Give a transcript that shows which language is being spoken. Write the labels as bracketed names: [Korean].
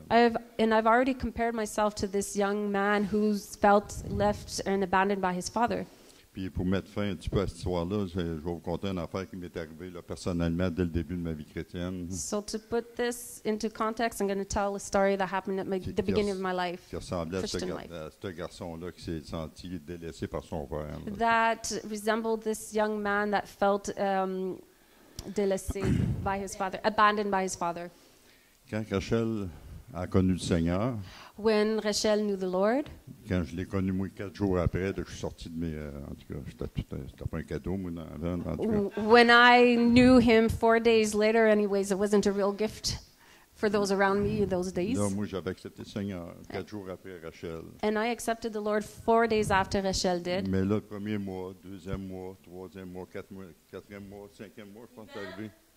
[English] I've already compared myself to this young man who's felt left and abandoned by his father. [French] Puis pour mettre fin un petit peu à cette histoire-là, je vais vous conter une affaire qui m'est arrivée là, personnellement dès le début de ma vie chrétienne, [English] So to put this into context, I'm going to tell a story that happened at the beginning of my life. [French] qui ressemblait à [English] Christian life. [French] ce garçon-là qui s'est senti délaissé par son père. là. [English] That resembled this young man that felt délaissé by his father, abandoned by his father. [French] Quand Rachel a connu le Seigneur, [English] When Rachel knew the Lord, [French] quand je l'ai connu, moi, 4 jours après, je suis sorti de mes... en tout cas, c'était pas un cadeau, moi, en tout cas. [English] when I knew him 4 days later, anyways, it wasn't a real gift for those around me in those days. [French] Là, moi, j'avais accepté le Seigneur 4 jours après Rachel. [English] And I accepted the Lord 4 days after Rachel did. [French] Mais là, le premier mois, deuxième mois, troisième mois, quatrième mois, cinquième mois, je pense que c'est arrivé.